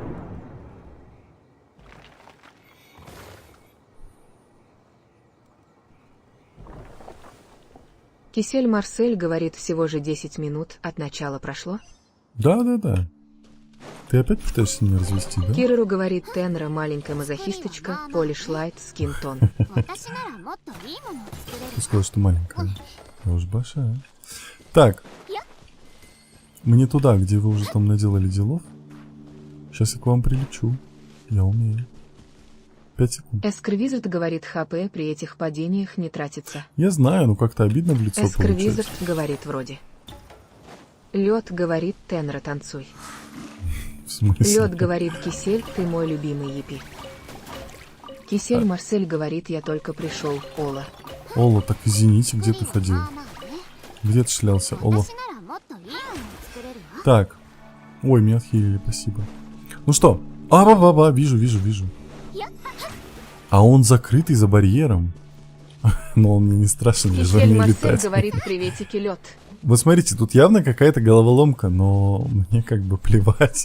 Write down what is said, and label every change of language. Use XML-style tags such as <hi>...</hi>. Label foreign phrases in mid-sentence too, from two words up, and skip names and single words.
<ru>Кисель Марсель говорит, всего же 10 минут от начала прошло. Да. Ты опять пытаешься меня развести, да? Киреру говорит, Тенра маленькая мазохисточка, Полиш Лайт, Скинтон.</ru> <ja>私ならもっといいものを作れる。</ja> <ru>Ты сказал, что маленькая. Я уж большая. Так. Мне туда, где вы уже там наделали делов. Сейчас я к вам прилечу. Я умею. 5 секунд. Эскер Визард говорит, ХП при этих падениях не тратится. Я знаю, но как-то обидно в лицо Эскер Визард получается. говорит вроде. Лед говорит, Тенра, танцуй. В смысле? Лед говорит, Кисель, ты мой любимый епи. Кисель Марсель говорит, я только пришел, Ола. Ола, так извините, где ты ходил?</ru> <ja>まあまあね。</ja> <ru>Где ты шлялся, Ола?</ru> <ja>私ならもっといいものを作れるわ。</ja> <ru>Так. Ой, меня отхилили, спасибо. Ну что? А-ба-ба-ба, вижу. А он закрытый за барьером. Но он мне не страшен, я же Кисель умею Марсель летать. говорит, приветики, лед. Вот смотрите, тут явно какая-то головоломка, но мне как бы плевать.</ru>